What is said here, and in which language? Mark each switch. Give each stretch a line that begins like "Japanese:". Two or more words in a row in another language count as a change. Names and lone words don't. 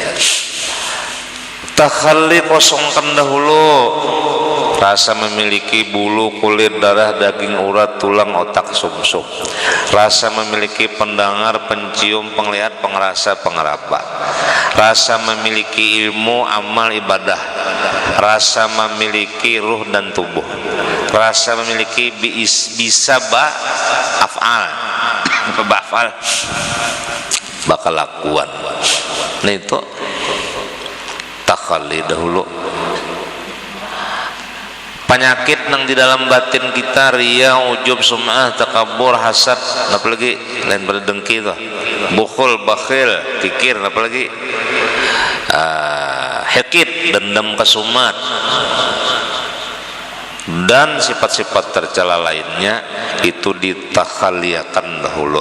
Indonesian: Takhalli kosongkan dahulu rasa memiliki bulu, kulit, darah, daging, urat, tulang, otak, sumsum. Rasa memiliki pendengar, pencium, penglihat, pengerasa, pengeraba. Rasa memiliki ilmu, amal, ibadah. Rasa memiliki ruh dan tubuh. Rasa memiliki bisa af'al. Ba'afal bakal lakuan. Nah itu takhalli dahulu. Penyakit nang di dalam batin kita riya, ujub, sum'ah, takabur, hasad, apalagi lain pada dengki tuh, bukhul, bakhil, kikir, apalagi hikid, dendam, kesumat, dan sifat-sifat tercela lainnya itu ditakhaliakan dahulu.